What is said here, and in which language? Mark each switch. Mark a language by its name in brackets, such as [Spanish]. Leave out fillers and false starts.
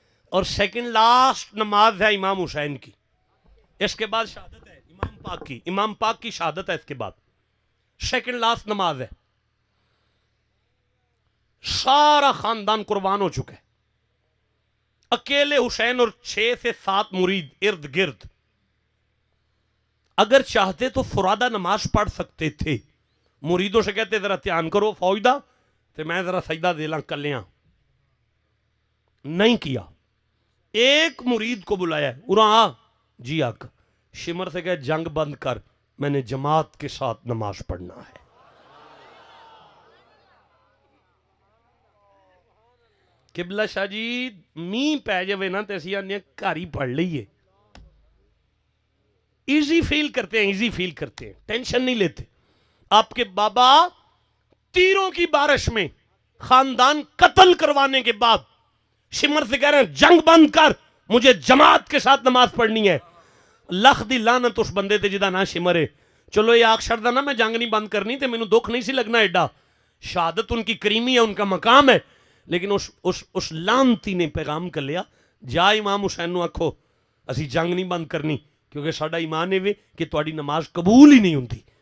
[Urdu] اور second last نماز ہے امام حسین کی، اس کے بعد شہادت ہے امام پاک کی، امام پاک کی شہادت ہے اس کے بعد، سیکنڈ لاسٹ نماز ہے. سارا خاندان قربان ہو چکا ہے، اکیلے حسین اور 6 سے 7 مرید ارد گرد. اگر چاہتے تو فرادہ نماز پڑھ سکتے تھے. مریدوں سے کہتے ذرا دھیان کرو [Punjabi] فوجدہ تو میں ذرا سجدہ دے لاں کلیاں. [Urdu] نہیں کیا. ایک مرید کو بلایا ہے، اُراں جی آقا. شمر سے کہے جنگ بند کر، میں نے جماعت کے ساتھ نماز پڑھنا ہے. [Punjabi] قبلہ شاہ جی می پہ جاوے نا تے اسی آنے گھر ہی پڑھ لئیے. [Urdu] ایزی فیل کرتے ہیں، ایزی فیل کرتے ہیں، ٹینشن نہیں لیتے. آپ کے بابا تیروں کی بارش میں خاندان قتل کروانے کے بعد شمر سے کہہ رہے ہیں جنگ بند کر، مجھے جماعت کے ساتھ نماز پڑھنی ہے. [Punjabi] لکھ دی لعنت اس بندے تے جدا نہ شمرے. چلو یہ آخ شردہ نا میں جنگ نہیں بند کرنی تے میں نے دکھ نہیں سی لگنا ایڈا. [Urdu] شہادت ان کی کریمی ہے، ان کا مقام ہے. لیکن اس لانتی نے پیغام کر لیا [Punjabi] جا امام حسین نو آکھو اسی جنگ نہیں بند کرنی، کیونکہ ساڈا ایمان ہے کہ تہاڈی نماز قبول ہی نہیں ہوندی.